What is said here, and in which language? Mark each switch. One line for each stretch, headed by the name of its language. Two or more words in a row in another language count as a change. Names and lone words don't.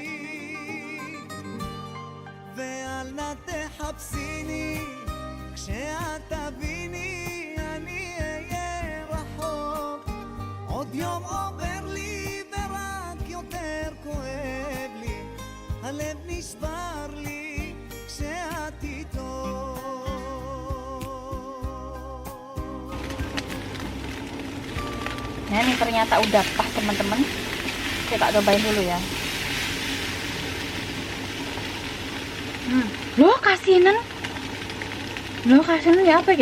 Hebrew: ואל נא תחפשיני, כשאת תביני אני אהיה רחוק. עוד יום עובר לי ורק יותר כואב לי, הלב נשבר לי כשאת איתו.
Indonesian: Nah ini ternyata udah pas teman-teman. Saya tak cobain dulu ya. Loh kasinan ya apa ya?